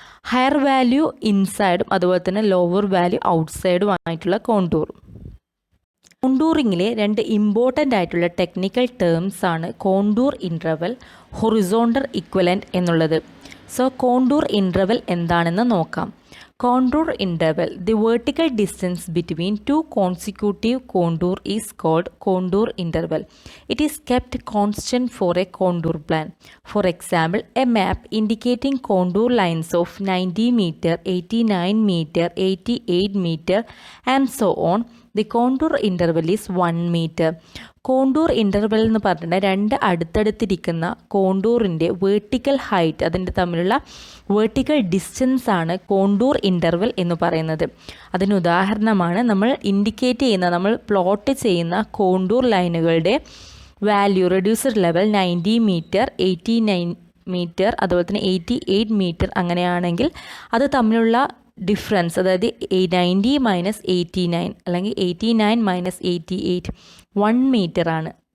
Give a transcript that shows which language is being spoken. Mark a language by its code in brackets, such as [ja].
[ml] Higher value ഇൻസൈഡും അതുപോലെ തന്നെ lower value ഔട്ട്സൈഡും ആയിട്ടുള്ള കോണ്ടൂർ. കോണ്ടൂറിങ്ങിലെ രണ്ട് ഇമ്പോർട്ടൻ്റ് ആയിട്ടുള്ള ടെക്നിക്കൽ ടേംസ് ആണ് കോണ്ടൂർ ഇൻ്റർവൽ, ഹൊറിസോണ്ടൽ ഇക്വലൻ്റ് എന്നുള്ളത്. സോ കോണ്ടൂർ ഇൻ്റർവൽ എന്താണെന്ന് നോക്കാം. [en] Contour interval. The vertical distance between two consecutive contour is called contour interval. It is kept constant for a contour plan. For example, a map indicating contour lines of 90 meter, 89 meter, 88 meter and so on. The contour interval is 1 meter. [ml] Contour interval എന്ന് പറഞ്ഞിട്ട് രണ്ട് അടുത്തടുത്തിരിക്കുന്ന കോണ്ടൂറിൻ്റെ vertical height, അതിൻ്റെ തമ്മിലുള്ള vertical distance ആണ് contour interval എന്ന് പറയുന്നത്. അതിന് ഉദാഹരണമാണ് നമ്മൾ ഇൻഡിക്കേറ്റ് ചെയ്യുന്ന, നമ്മൾ പ്ലോട്ട് ചെയ്യുന്ന കോണ്ടൂർ ലൈനുകളുടെ വാല്യൂ റെഡ്യൂസഡ് ലെവൽ 90 മീറ്റർ, 89 മീറ്റർ, അതുപോലെ തന്നെ 88 മീറ്റർ അങ്ങനെയാണെങ്കിൽ അത് തമ്മിലുള്ള ഡിഫറൻസ്, അതായത് 90 മൈനസ് 89 അല്ലെങ്കിൽ 89 മൈനസ് 88 1 മീറ്റർ ആണ്.